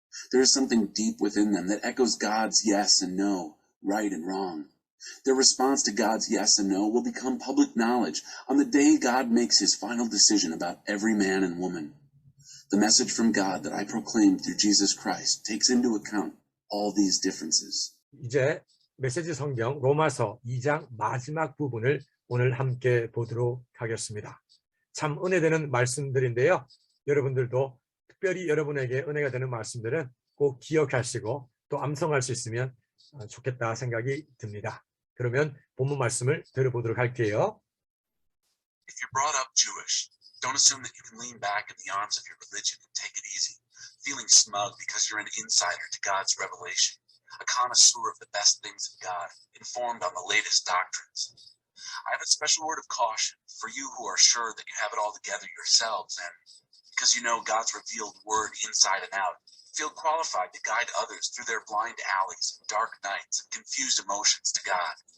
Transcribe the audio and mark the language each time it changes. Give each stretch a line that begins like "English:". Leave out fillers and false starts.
English: There is something deep within them that echoes God's yes and no, right and wrong. Their response to God's yes and no will become public knowledge on the day God makes his final decision about every man and woman. The message from God that I proclaim through Jesus Christ takes into account all these differences.
Korean: 이제 메시지 성경 로마서 2장 마지막 부분을 오늘 함께 보도록 하겠습니다. 참 은혜되는 말씀들인데요. 여러분들도 특별히 여러분에게 은혜가 되는 말씀들은 꼭 기억하시고 또 암송할 수 있으면 좋겠다 생각이 듭니다. 그러면 본문 말씀을 들어보도록 할게요.
English: If you're brought up Jewish, don't assume that you can lean back in the arms of your religion and take it easy, feeling smug because you're an insider to God's revelation, a connoisseur of the best things of God, informed on the latest doctrines. I have a special word of caution for you who are sure that you have it all together yourselves, and because you know God's revealed word inside and out, feel qualified to guide others through their blind alleys, dark nights, and confused emotions to God.